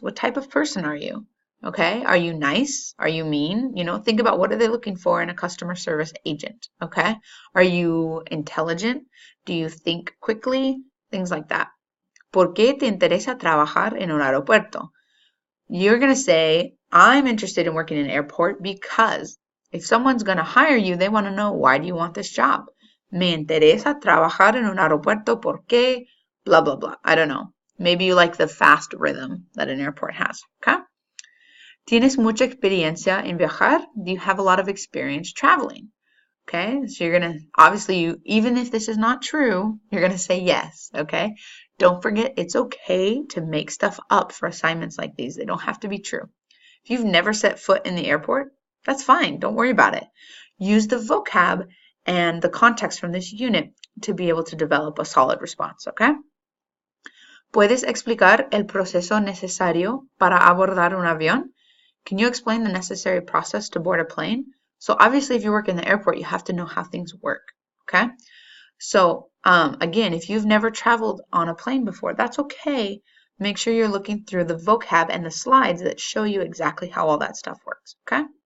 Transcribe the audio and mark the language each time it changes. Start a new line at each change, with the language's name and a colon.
English: What type of person are you? Okay, are you nice? Are you mean? You know, think about what are they looking for in a customer service agent, okay? Are you intelligent? Do you think quickly? Things like that.
Spanish: ¿Por qué te interesa trabajar en un aeropuerto?
English: You're going to say, I'm interested in working in an airport because if someone's going to hire you, they want to know, why do you want this job?
Spanish: Me interesa trabajar en un aeropuerto porque blah, blah, blah.
English: I don't know. Maybe you like the fast rhythm that an airport has, okay?
Spanish: ¿Tienes mucha experiencia en viajar?
English: Do you have a lot of experience traveling? Okay, so you're going to, obviously, even if this is not true, you're going to say yes, okay? Don't forget, it's okay to make stuff up for assignments like these. They don't have to be true. If you've never set foot in the airport, that's fine. Don't worry about it. Use the vocab and the context from this unit to be able to develop a solid response, okay?
Spanish: ¿Puedes explicar el proceso necesario para abordar un avión?
English: Can you explain the necessary process to board a plane? So obviously, if you work in the airport, you have to know how things work, okay? So again, if you've never traveled on a plane before, that's okay. Make sure you're looking through the vocab and the slides that show you exactly how all that stuff works, okay?